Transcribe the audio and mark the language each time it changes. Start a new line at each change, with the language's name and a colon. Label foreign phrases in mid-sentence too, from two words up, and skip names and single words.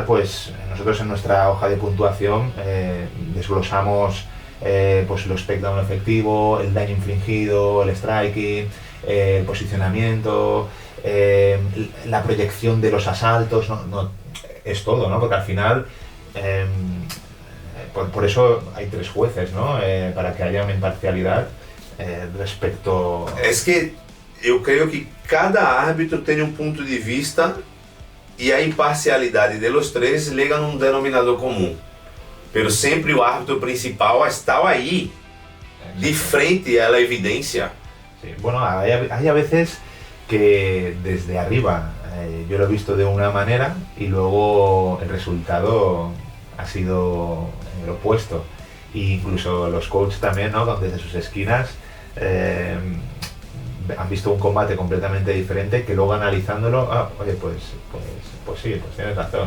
Spanish: Pues nosotros en nuestra hoja de puntuación desglosamos pues los takedown efectivo, el daño infligido, el striking, el posicionamiento, la proyección de los asaltos, no, es todo, ¿no? Porque al final por eso hay 3 jueces, ¿no? Para que haya una imparcialidad respecto...
Portuguese: Es que eu creio que cada árbitro tem um ponto de vista e a imparcialidade
Spanish: de los 3 llega
Portuguese: num denominador comum. Pero sempre o árbitro principal está aí, de frente
Spanish: a la evidencia. Sí, bueno, hay a veces que desde arriba yo lo he visto de una manera y luego el resultado ha sido el opuesto. E incluso los coaches también, ¿no? Desde sus esquinas han visto un combate completamente diferente, que luego analizándolo, oye, pues sí, pues tienes razón.